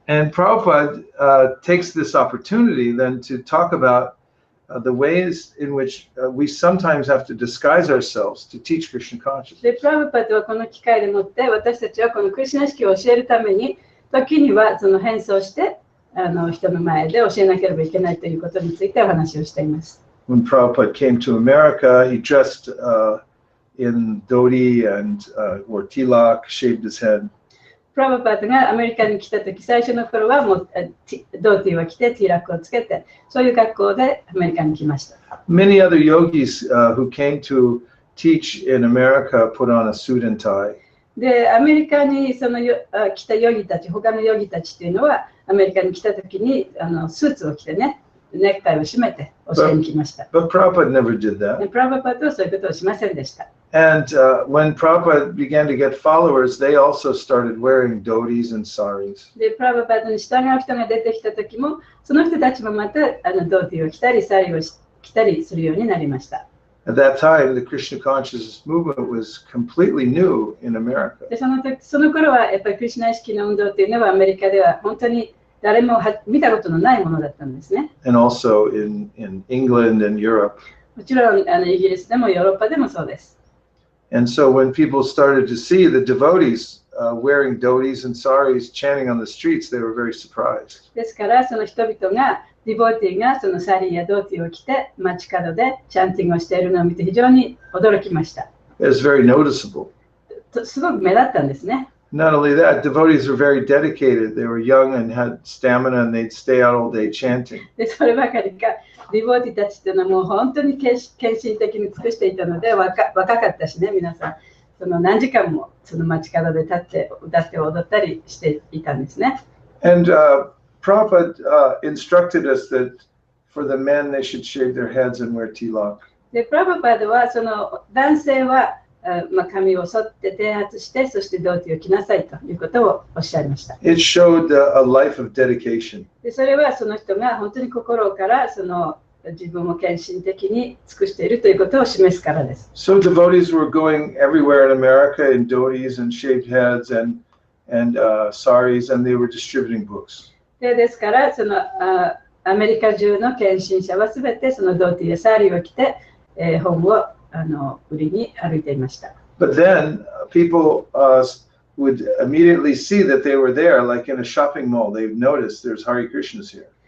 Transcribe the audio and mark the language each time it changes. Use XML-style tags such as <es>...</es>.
<en>And Prabhupada takes this opportunity then to talk about the ways in which we sometimes have to disguise ourselves to teach Krishna consciousness.</en> <ja>で、プラブパトはこの機会でもって私たちはこのクリスナ意識を教えるために時にはその変装して人の前で教えなければいけないということについてお話をしています。</ja> <en>When Prabhupada came to America, he dressed in dhoti and wore tilak, shaved his head.</en> <ja>プラブパトがアメリカに来た時、最初の頃はもうドーティーを着てティーラックをつけて、そういう学校でアメリカに来ました。</ja> <en>Many other yogis who came to teach in America put on a suit and tie.</en> <ja>で、アメリカにその来たヨギたち、他のヨギたちというのは、アメリカに来た時にスーツを着てね、ネクタイを締めて教えに来ました。</ja> <en>But Prabhupada never did that.</en> <ja>プラブパトはそういうことをしませんでした。</ja> <en>And when Prabhupada began to get followers, they also started wearing dhotis and saris.</en> <ja>で、プラブパトに従う人が出てきた時も、その人たちもまたドーティーを着たり、サリーを着たりするようになりました。</ja> <en>At that time, the Krishna consciousness movement was completely new in America.</en> <ja>で、その頃はやっぱりクリシュナ意識の運動というのはアメリカでは本当に誰も見たことのないものだったんですね。</ja> <en>And also in England and Europe.</en> <ja>もちろんイギリスでもヨーロッパでもそうです。</ja> <en>And so when people started to see the devotees wearing dhotis and saris chanting on the streets, they were very surprised.</en> <ja>ですからその人々がディボーティーがそのサリーやドーティーを着て街角でチャンティングをしているのを見て非常に驚きました。</ja> <en>It was very noticeable.</en> <ja>すごく目立ったんですね。</ja> <en>Not only that, devotees were very dedicated. They were young and had stamina, and they'd stay out all day chanting.</en> <ja>で、そればかりか、ディボーティーたちというのはもう本当に献身的に尽くしていたので、若かったしね、皆さん、その何時間もその街角で立って歌って踊ったりしていたんですね。</ja> <en>And Prabhupada instructed us that for the men they should shave their heads and wear tilak.</en> <ja>で、プラブパドはその男性は髪を剃って剃髪して、そしてドーティーを着なさいということをおっしゃいました。</ja> <en>It showed a life of dedication.</en> <ja>で、それはその人が本当に心からその自分を献身的に尽くしているということを示すからです。</ja> <en>So devotees were going everywhere in America in dhotis and shaved heads and saris, and they were distributing books.</en> <ja>ですからそのアメリカ中の献身者はすべてそのドーティーやサリーを着て、本を売りに歩いていました。</ja> <en>But then people would immediately see that they were there, like in a shopping mall. They would notice there's Hare Krishnas here.</en>